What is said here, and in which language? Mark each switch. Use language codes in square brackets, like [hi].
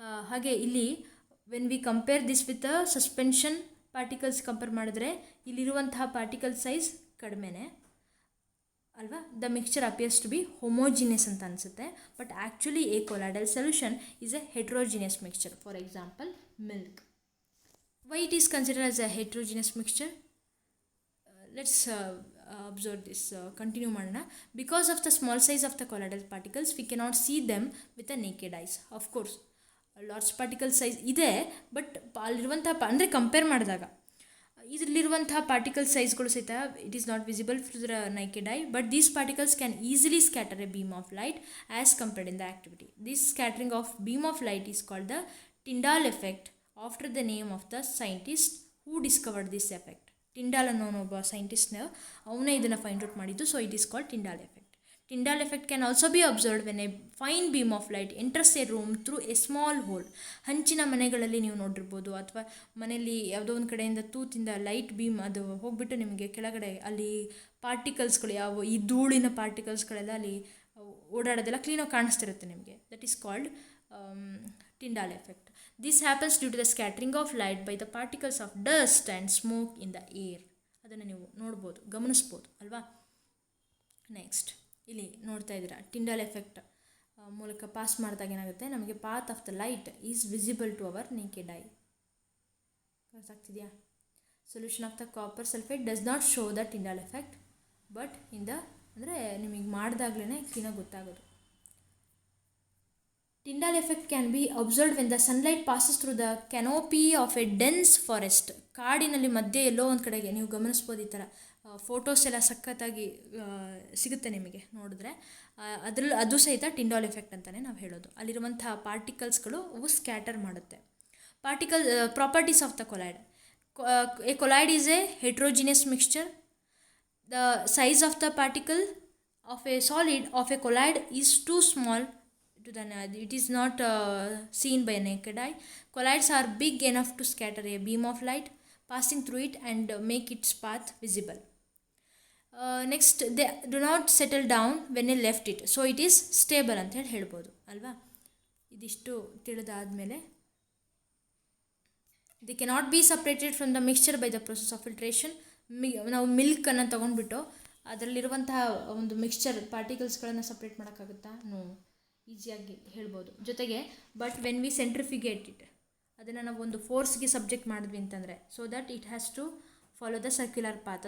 [kn] ಹಾಗೆ ಇಲ್ಲಿ [en] when we compare this with [kn] suspension particles compare ಮಾಡಿದ್ರೆ ಇಲ್ಲಿರುವಂತಹ ಪಾರ್ಟಿಕಲ್ ಸೈಜ್ ಕಡಿಮೆನೇ ಅಲ್ವಾ. [en] the mixture appears to be homogeneous [kn] ಅಂತ ಅನಿಸುತ್ತೆ, [en] But actually a colloidal solution is a heterogeneous mixture. For example milk. Why it is considered as a heterogeneous mixture? Let's observe this, continue ಮಾಡೋಣ. Because of the small size of the colloidal particles we cannot see them with a naked eyes. Of course large particle size ಇದೆ, but [kn] ಅಲ್ಲಿರುವಂಥ ಅಂದರೆ compare ಮಾಡಿದಾಗ ಇದರಲ್ಲಿರುವಂತಹ particle ಸೈಜ್ಗಳು ಸಹಿತ [en] It is not visible through the naked eye, but these particles can easily scatter a beam of light as compared in the activity. This scattering of beam of light is called the Tyndall effect after the name of the scientist who discovered this effect. [kn] Tyndall ಅನ್ನೋನು ಒಬ್ಬ ಸೈಂಟಿಸ್ಟ್ನ ಅವನೇ ಇದನ್ನು find out ಮಾಡಿದ್ದು. [en] So it is called Tyndall effect. Tyndall effect can also be observed when a fine beam of light enters a room through a small hole. [kn] ಹಂಚಿನ ಮನೆಗಳಲ್ಲಿ ನೀವು ನೋಡಿರ್ಬೋದು, ಅಥವಾ ಮನೆಯಲ್ಲಿ ಯಾವುದೋ ಒಂದು ಕಡೆಯಿಂದ ತೂತಿಂದ ಲೈಟ್ ಬೀಮ್ ಅದು ಹೋಗಿಬಿಟ್ಟು ನಿಮಗೆ ಕೆಳಗಡೆ ಅಲ್ಲಿ ಪಾರ್ಟಿಕಲ್ಸ್ಗಳು ಯಾವ ಈ ಧೂಳಿನ ಪಾರ್ಟಿಕಲ್ಸ್ಗಳೆಲ್ಲ ಅಲ್ಲಿ ಓಡಾಡೋದೆಲ್ಲ ಕ್ಲೀನಾಗಿ ಕಾಣಿಸ್ತಿರುತ್ತೆ ನಿಮಗೆ. [en] That is called Tyndall effect. This happens due to the scattering of light by the particles of dust and smoke in the air. [kn] ಅದನ್ನು ನೀವು ನೋಡ್ಬೋದು, ಗಮನಿಸ್ಬೋದು ಅಲ್ವಾ. ನೆಕ್ಸ್ಟ್ ಇಲ್ಲಿ ನೋಡ್ತಾ ಇದ್ದೀರಾ ಟಿಂಡಾಲ್ ಎಫೆಕ್ಟ್ ಮೂಲಕ ಪಾಸ್ ಮಾಡಿದಾಗ ಏನಾಗುತ್ತೆ, ನಮಗೆ [en] Path of the light is visible to our naked eye. [kn] ಗೊತ್ತಾಗ್ತಿದೆಯಾ? [en] solution of the copper sulphate does not show the Tyndall effect, but in the [kn] ಅಂದರೆ ನಿಮಗೆ ಮಾಡಿದಾಗಲೇ ಕ್ಲೀನಾಗಿ ಗೊತ್ತಾಗೋದು. [en] Tyndall effect can be observed when the sunlight passes through the canopy of a dense forest. [kn] ಕಾಡಿನಲ್ಲಿ ಮಧ್ಯೆ ಎಲ್ಲೋ ಒಂದು ಕಡೆಗೆ ನೀವು ಗಮನಿಸ್ಬೋದು, ಈ ಥರ ಫೋಟೋಸ್ ಎಲ್ಲ ಸಖತ್ತಾಗಿ ಸಿಗುತ್ತೆ ನಿಮಗೆ ನೋಡಿದ್ರೆ. ಅದರಲ್ಲಿ ಅದು ಸಹಿತ ಟಿಂಡಾಲ್ ಎಫೆಕ್ಟ್ ಅಂತಲೇ ನಾವು ಹೇಳೋದು. ಅಲ್ಲಿರುವಂತಹ ಪಾರ್ಟಿಕಲ್ಸ್ಗಳು ಅವು ಸ್ಕ್ಯಾಟರ್ ಮಾಡುತ್ತೆ. [en] Properties of the colloid. A colloid is a heterogeneous mixture. The size of the particle of a solid of a colloid is too small. It is not seen by naked eye. Colloids are big enough to scatter a beam of light passing through it and make its path visible. Next, they do not settle down when you left it, so it is stable [kn] ಅಂತ ಹೇಳಿ ಹೇಳ್ಬೋದು ಅಲ್ವಾ. ಇದಿಷ್ಟು ತಿಳಿದಾದ್ಮೇಲೆ [en] they cannot be separated from the mixture by the process of filtration. [kn] ನಾವು ಮಿಲ್ಕನ್ನು ತೊಗೊಂಡ್ಬಿಟ್ಟು ಅದರಲ್ಲಿರುವಂತಹ ಒಂದು mixture ಪಾರ್ಟಿಕಲ್ಸ್ಗಳನ್ನು separate ಮಾಡೋಕ್ಕಾಗುತ್ತಾ? No, ಈಸಿಯಾಗಿ ಹೇಳ್ಬೋದು. ಜೊತೆಗೆ [en] but when we centrifugate it, [kn] ಅದನ್ನು ನಾವು ಒಂದು ಫೋರ್ಸ್ಗೆ ಸಬ್ಜೆಕ್ಟ್ ಮಾಡಿದ್ವಿ ಅಂತಂದರೆ, [en] So that it has to follow the circular path.